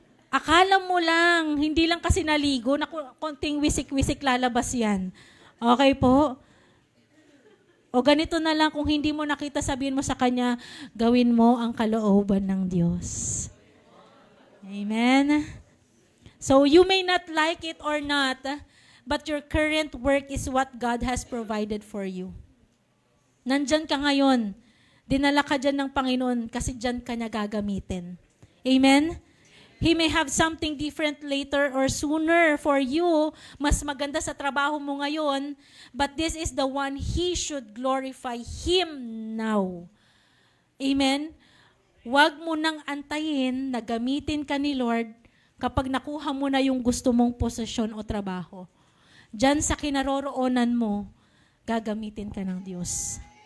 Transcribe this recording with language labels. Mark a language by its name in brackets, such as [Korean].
[Filipino] Akala mo lang, hindi lang kasi naligo, na konting wisik-wisik lalabas yan. Okay po? O ganito na lang, kung hindi mo nakita, sabihin mo sa kanya, gawin mo ang kalooban ng Diyos. Amen? [English] So you may not like it or not, but your current work is what God has provided for you. [Filipino] Nandyan ka ngayon. Dinala ka dyan ng Panginoon kasi dyan ka niya gagamitin. Amen? [English] He may have something different later or sooner for you, [Filipino] mas maganda sa trabaho mo ngayon, [English] but this is the one He should glorify Him now. Amen? [Filipino] Huwag mo nang antayin na gamitin ka ni Lord kapag nakuha mo na yung gusto mong posisyon o trabaho. Diyan sa kinaroroonan mo, gagamitin ka ng Diyos.